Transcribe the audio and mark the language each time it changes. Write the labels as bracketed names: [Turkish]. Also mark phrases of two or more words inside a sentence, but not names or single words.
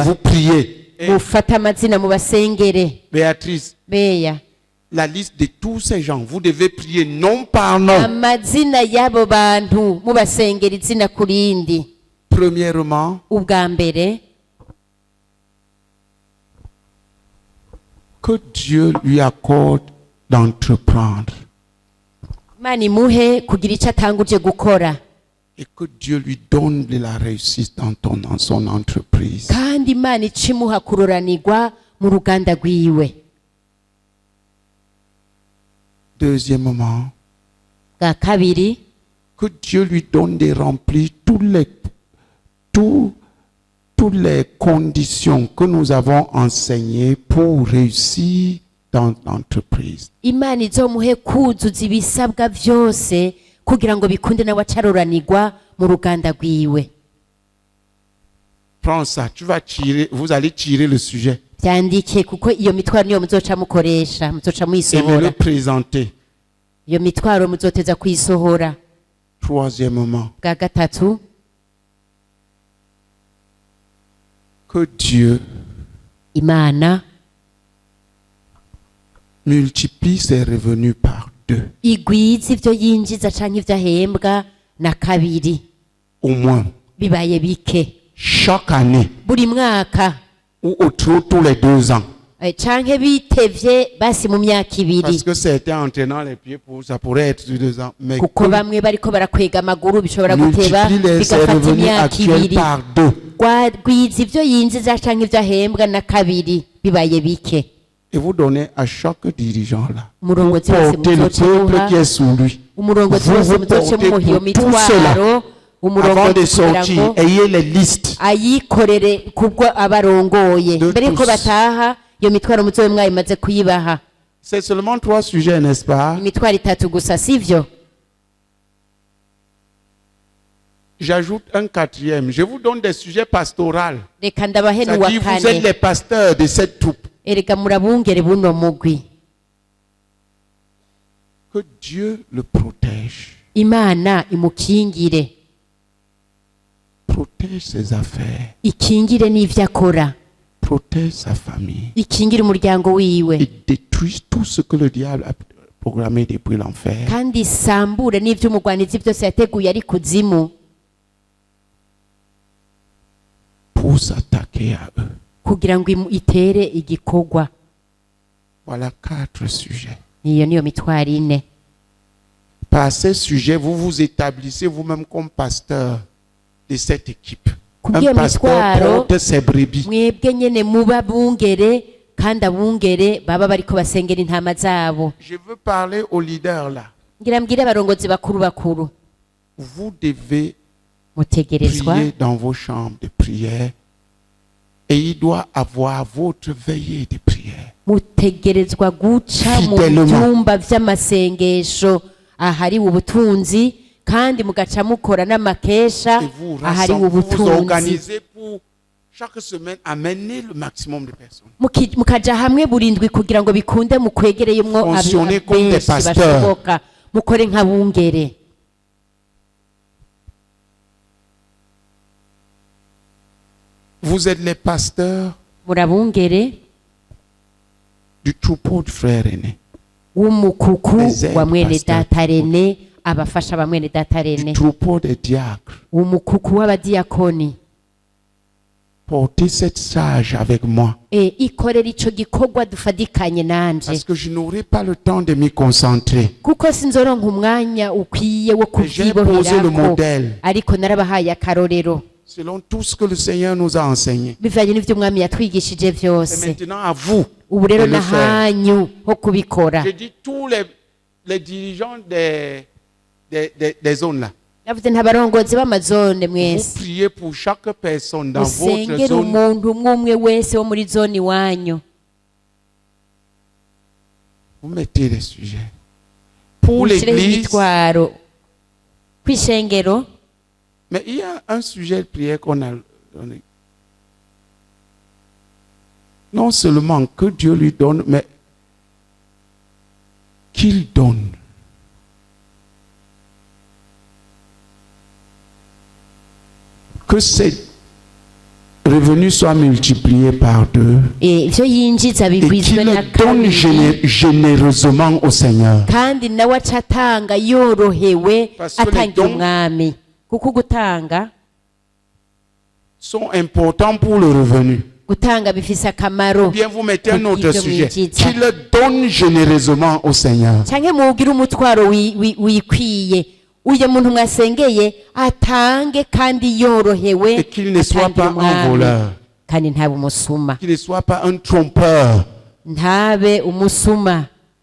[French] vous priez. Et [Rundi] mufate amazina mubasengere [French] Béatrice, beya la liste de tous ces gens, vous devez prier nom par nom. [Rundi] amazina y'abo bantu mubasengera izina ku rindi [French] Premièrement, [Rundi] ubwa mbere [French] que Dieu lui accorde d'entreprendre [Rundi] imana imuhe kugira icyo atanguje gukora [French] et que Dieu lui donne de la réussite dans son entreprise. [Rundi] kandi imana ica imuha kuroranirwa mu ruganda rwiwe [French] Deuxièmement, [Rundi] bwa kabiri [French] que Dieu lui donne de remplir toutes les conditions que nous avons enseignées pour réussir dans l'entreprise. [Rundi] imana izomuhe kuzuza ibisabwa byose kugira ngo bikunde nawe acaroranirwa mu ruganda rwiwe [French] Prends ça, vous allez tirer le sujet [Rundi] byandike kuko iyo mitwaro niyo muzoca mukoresha muzoca [French] et me [Rundi] muyisohora [French] le présenter. [Rundi] iyo mitwaro muzoteza kuyisohora [French] Troisièmement, [Rundi] bwa gatatu [French] que Dieu [Rundi] imana [French] multiplie ses revenus par 2, [Rundi] igwiza ivyo yinjiza canke ivyo ahembwa na kabiri [French] au moins, [Rundi] bibaye bike [French] chaque année, [Rundi] buri mwaka [French] ou au trop tous les 2 ans. [Rundi] canke bitevye basi mu myaka ibiri [French] Parce que certains entraînant les pieds, ça pourrait être 2 ans. Mais [Rundi] kuko [French] que [Rundi] bamwe bariko barakwega amaguru bishobora guteba [French] multiplie ses [Rundi] bigafata [French] revenus [Rundi] imyaka [French] actuels [Rundi] ibiri [French] par 2. [Rundi] rwiza ivyo yinjiza canke ivyo ahembwa na kabiri bibaye bike [French] Et vous donnez à chaque dirigeant là. Vous [Rundi] umurongozi wese [French] portez le peuple qui [Rundi] muzoca [French] est sous lui. [Rundi] umurongozi [French] Vous [Rundi] wese [French] vous [Rundi] muzoce [French] portez [Rundi] mumuha iyo [French] pour tout cela. [Rundi] mitwaro [French] Avant de [Rundi] umurongozi kugira [French] sortir, [Rundi] ngo [French] ayez les listes. [Rundi] ayikorere kubwo abarongoye [French] De [Rundi] mbere yuko [French] tous. [Rundi] bataha iyo mitwaro muzobe mwayimaze kuyibaha [French] C'est seulement 3 sujets, n'est-ce pas? [Rundi] imitwaro itatu gusa sivyo [French] J'ajoute un 4e. Je vous donne des sujets pastoraux. [Rundi] reka ndabahe n'uwa [French] C'est-à-dire, vous êtes [Rundi] kane [French] les pasteurs de cette troupe. [Rundi] erega murabungere buno mugwi [French] Que Dieu le protège. [Rundi] imana imukingire [French] Protège ses affaires. [Rundi] ikingire n'ivyo akora [French] Protège sa famille. [Rundi] ikingire umuryango wiwe [French] Et détruise tout ce que le diable a programmé depuis l'enfer. [Rundi] kandi isambure n'ivyo umugwanizi byose yateguye ari kuzimu [French] Pour s'attaquer à eux. [Rundi] kugira ngo itere igikorwa [French] Voilà 4 sujets. [Rundi] iyo niyo mitwaro ine [French] Par ces sujets, vous vous établissez vous-même comme pasteur de cette équipe. [Rundi] Kubw'iyo [French] Un pasteur [Rundi] mitwaro, [French] porte ses brebis. [Rundi] mwebwe nyene muba bungere kandi abungere baba bariko basengera intama zabo [French] Je veux parler aux leaders là. [Rundi] ngira mbwire abarongozi bakuru bakuru [French] Vous devez [Rundi] mutegerezwa [French] prier dans vos chambres de prière et il doit avoir votre veillée de prière. [Rundi] mutegerezwa guca mu [French] Fidèlement. [Rundi] byumba vy'amasengesho ahari ubutunzi kandi mugaca mukora n'amakesha [French] Et vous [Rundi] ahari [French] rassemblez, vous [Rundi] ubutunzi [French] organisez pour chaque semaine amener le maximum de personnes. [Rundi] mukaja hamwe burindwi kugira ngo bikunde mukwegereyemwo [French] Fonctionnez comme des [Rundi] benshi [French] pasteurs. [Rundi] bashoboka mukore nk'abungere [French] Vous êtes les pasteurs [Rundi] murabungere [French] du troupeau de frères aînés, [Rundi] w'umukuku [French] Les aides [Rundi] wa mwene [French] pasteurs. [Rundi] data Rene abafasha ba mwene data [French] du Rene troupeau des diacres. [Rundi] umukuku w'abadiyakoni [French] Portez cette charge avec moi [Rundi] ikorera ico gikorwa dufadikanye nanje [French] parce que je n'aurai pas le temps de m'y concentrer. [Rundi] kuko sinzoronka umwanya ukwiye wo [French] Mais j'ai posé le [Rundi] kuvyiboherako [French] modèle [Rundi] ariko narabahaye akarorero [French] selon tout ce que le Seigneur nous a enseigné. [Rundi] bivanye n'ivyo umwami yatwigishije [French] C'est [Rundi] vyose [French] maintenant à vous [Rundi] ubu rero [French] de le faire. [Rundi] nahanyu ho kubikora [French] Je dis tous les dirigeants des zones là. [Rundi] yavuze nta barongozi b'amazone [French] Vous [Rundi] mwese [French] priez pour chaque personne dans votre [Rundi] musengera [French] zone. [Rundi] umuntu umwe umwe wese wo muri zone iwanyu [French] Vous mettez les sujets. Pour [Rundi] mushireho [French] l'église, [Rundi] imitwaro kw'ishengero. [French] mais il y a un sujet de prière qu'on a donné. Non seulement que Dieu lui donne, mais qu'il donne. Que ses revenus soient multipliés par 2 [Rundi] ivyo yinjiza [French] et [Rundi] bigwizwe [French] qu'il [Rundi] na [French] donne [Rundi] kabiri [French] généreusement au Seigneur. [Rundi] kandi nawe aca atanga yorohewe [French] Parce que les [Rundi] atangira [French] dons [Rundi] umwami kuko gutanga [French] sont importants pour le revenu. [Rundi] gutanga bifise akamaro. [French] Bien, vous mettez un autre [Rundi] Kubw'ivyo [French] sujet. [Rundi] mwinjiza. [French] Qu'il donne généreusement au Seigneur. [Rundi] canke mugira umutwaro wikwiye uyo muntu mwasengeye atange kandi yorohewe [French] Et qu'il ne soit [Rundi] atangira [French] pas un [Rundi] umwami. [French] voleur. [Rundi] kandi ntabe umusuma [French] Qu'il ne soit pas un trompeur. [Rundi] ntabe umusuma